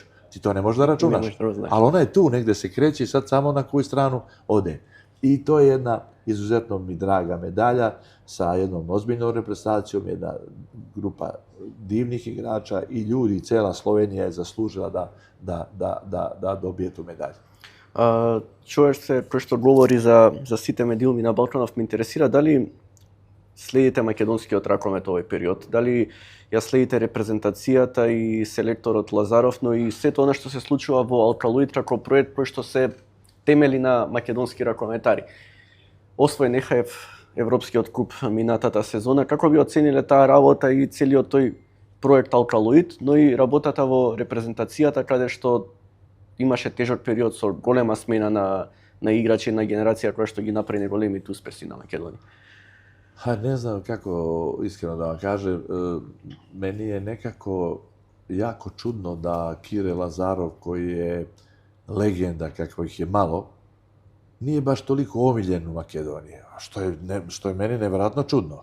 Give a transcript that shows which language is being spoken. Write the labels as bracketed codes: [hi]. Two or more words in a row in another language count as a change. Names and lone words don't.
[sr] Ti to ne možeš da računaš, ali ona je tu, negde se kreće i sad samo na koju stranu ode. I to je jedna izuzetno mi draga medalja sa jednom ozbiljnom reprezentacijom, jedna grupa divnih igrača i ljudi, cela Slovenija je zaslužila da dobije tu medalju. [mk] Човек кој што говори за сите медиуми на Балканов, ме интересира дали следите македонскиот ракомет овој период, дали ја следите репрезентацијата и селекторот Лазаров, но и сето она што се случува во Алкалоид како проект кој што се темели на македонски ракометари. Освој НХФ Европскиот куп минатата сезона, како би оцениле таа работа и целиот тој проект Алкалоид, но и работата во репрезентацијата каде што имаше тежок период со голема смена на играчи на генерација која што ги направи големите успеси на Македонија. [sr] Ne znam kako, iskreno da vam kažem, meni je nekako jako čudno da Kire Lazarov, koji je legenda, kako ih je malo, nije baš toliko omiljen u Makedoniji, što je meni nevjerojatno čudno.